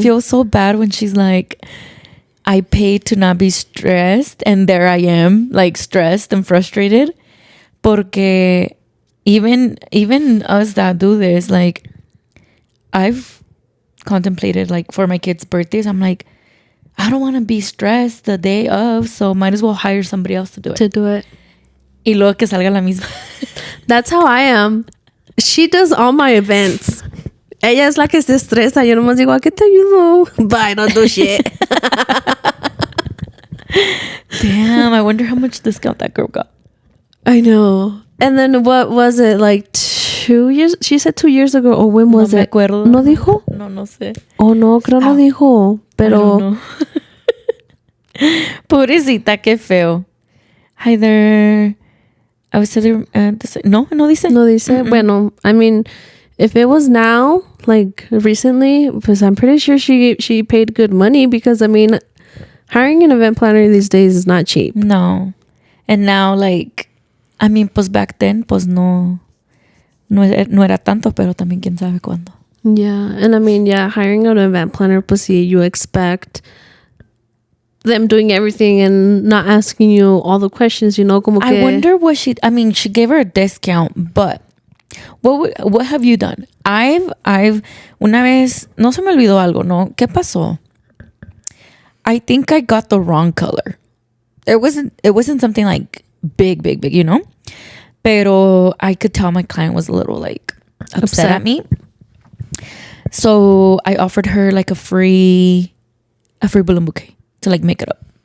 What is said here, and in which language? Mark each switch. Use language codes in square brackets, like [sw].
[en] I feel so bad when she's like, I paid to not be stressed, and there I am, like stressed and frustrated. [es] Porque [en] even us that do this, like I've contemplated like for my kids' birthdays, I'm like, I don't want to be stressed the day of, so might as well hire somebody else to do it. [es] Y luego que salga la misma. [en] That's how I am. She does all my events. [es] Ella es la que se estresa. Yo nomás digo, ¿a qué te ayudo? [en] Bye, don't do shit. Damn, I wonder how much discount that girl got. I know. And then what was it, like 2 years? She said 2 years ago. Or when was [es] No me [en] it? [es] acuerdo. ¿No dijo? No sé. Oh, no, creo no dijo. Pero... Pobrecita, qué feo. [en] Hi there. I was telling... [es] no dice. No dice. Mm-mm. Bueno, [en] I mean, if it was now, like recently, because I'm pretty sure she paid good money because, I mean, hiring an event planner these days is not cheap. No. And now, like, I mean, [es] pues [en] back then, [es] pues no era tanto, pero también quién sabe cuándo. [en] Yeah. And I mean, yeah, hiring an event planner, [es] pues sí, [en] you expect them doing everything and not asking you all the questions, you know, [es] como que... [en] I wonder what she gave her a discount, but what have you done? [es] I've una vez, no se me olvidó algo, ¿no? ¿Qué pasó? [en] I think I got the wrong color. It wasn't something like big, you know? [es] Pero [en] I could tell my client was a little like upset at me. So I offered her like a free balloon bouquet to like make it up.